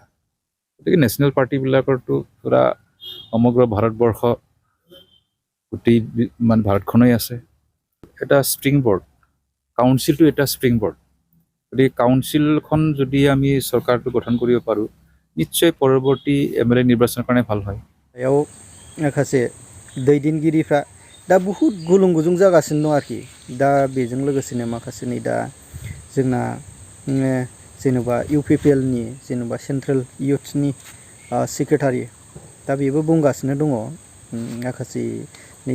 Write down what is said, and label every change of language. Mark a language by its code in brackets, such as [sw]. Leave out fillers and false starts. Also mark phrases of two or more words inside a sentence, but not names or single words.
[as] গতিকে নেশ্যনেল পাৰ্টিবিলাকৰতো পুৰা সমগ্ৰ ভাৰতবৰ্ষ গোটেই ভাৰতখনেই আছে এটা [en] spring board, [as] কাউন্সিলটো এটা [en] spring board. [as] গতিকে কাউন্সিলখন যদি আমি চৰকাৰটো গঠন কৰিব পাৰোঁ নিশ্চয় পৰৱৰ্তী MLA নিৰ্বাচনৰ কাৰণে ভাল হয়। [brx] बेयाव माखासे दैदेनगिरिफ्रा दा बहुद गुलुं गुजुं जागासिनो दं आरोखि। दा बेजों लोगोसेनो माखासे नै दा जोंना जेनेबा UPPL नि जेनेबा सेन्ट्रेल इयुथ्सनि सेक्रेटारि दा बेबो बुंगासिनो दङ माखासे नै